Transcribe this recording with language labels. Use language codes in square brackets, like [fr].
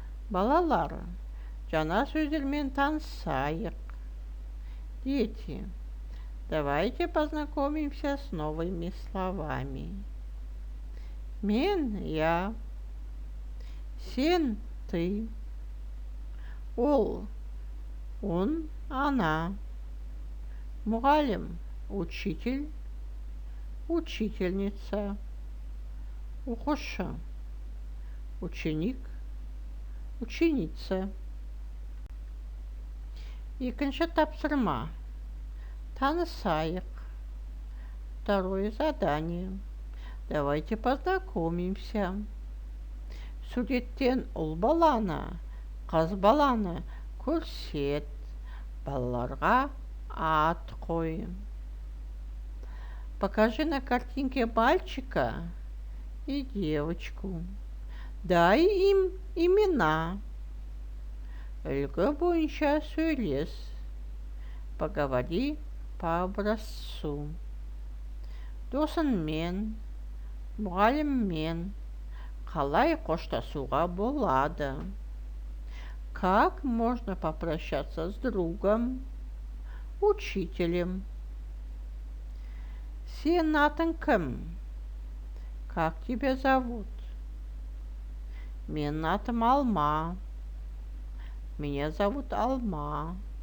[kk] Балалар, жаңа сөздермен танысайық. [ru] Дети, давайте познакомимся с новыми словами. [kk] Мен, [ru] я. [kk] Сен, [ru] ты. [kk] Ол, [ru] он, она. [kk] Мұғалім, [ru] учитель, учительница. [kk] Оқушы, [ru] ученик, ученица. [kk] Екінші тапсырма. Танысайық. [ru] Второе задание. Давайте познакомимся. [kk] Суреттен ұл баланы, қыз баланы көрсет. Балаларға ат қой. [ru] Покажи на картинке мальчика и девочку. Дай им имена. [kk] Үлгі бойынша сөйлес. [ru] Поговори по образцу. [kk] Досыңмен, мұғаліммен қалай қоштасуға болады? [ru] Как можно попрощаться с другом, учителем? [kk] Сен атың кім? [ru] Как тебя зовут? [kk] Менің атым Алма. [ru] Меня зовут Алма.